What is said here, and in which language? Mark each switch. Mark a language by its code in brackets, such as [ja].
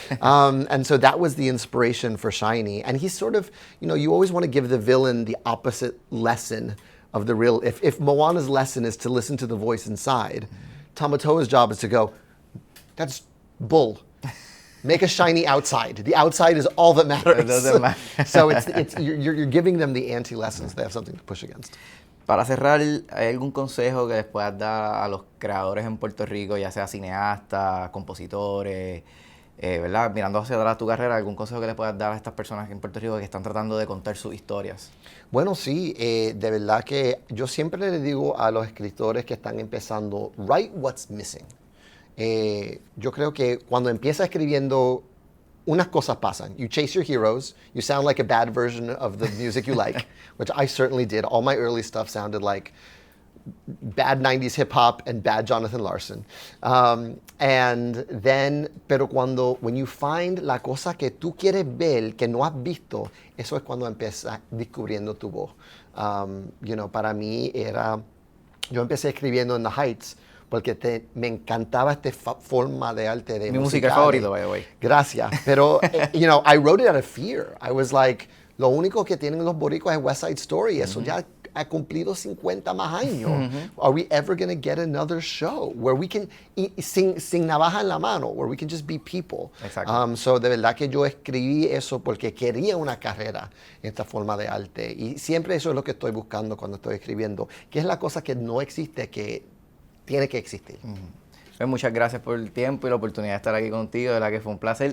[en] And so that was the inspiration for Shiny. And he's sort of, you always want to give the villain the opposite lesson of the real. If Moana's lesson is to listen to the voice inside, Tamatoa's job is to go, that's bull. Make a shiny outside. The outside is all that matters. It doesn't matter. So you're giving them the anti-lessons. They have something to push against. [es] Para cerrar, ¿hay algún consejo que les puedas dar a los creadores en Puerto Rico, ya sea cineastas, compositores, ¿verdad? Mirando hacia atrás tu carrera, algún consejo que les puedas dar a estas personas en Puerto Rico que están tratando de contar sus historias? Bueno, sí, de verdad que yo siempre le digo a los escritores que están empezando, [en] write what's missing. [es] Yo creo que cuando empiezas escribiendo, unas cosas pasan. [en] You chase your heroes. You sound like a bad version of the music you like, which I certainly did. All my early stuff sounded like bad 90s hip hop and bad Jonathan Larson. [es] Pero [en] when you find [es] la cosa que tú quieres ver, que no has visto, eso es cuando empiezas descubriendo tu voz. Para mí yo empecé escribiendo en The Heights, porque me encantaba esta forma de arte de Mi música favorita, [en] by the way. [es] Gracias. [en] Pero, I wrote it out of fear. I was like, [es] lo único que tienen los boricuas es West Side Story. Eso ya ha cumplido 50 más años. [en] Are we ever going to get another show where we can, [es] sin navaja en la mano, [en] where we can just be people? [es] Exacto. So, de verdad que yo escribí eso porque quería una carrera en esta forma de arte. Y siempre eso es lo que estoy buscando cuando estoy escribiendo, que es la cosa que no existe, que tiene que existir. Pues muchas gracias por el tiempo y la oportunidad de estar aquí contigo. De verdad que fue un placer.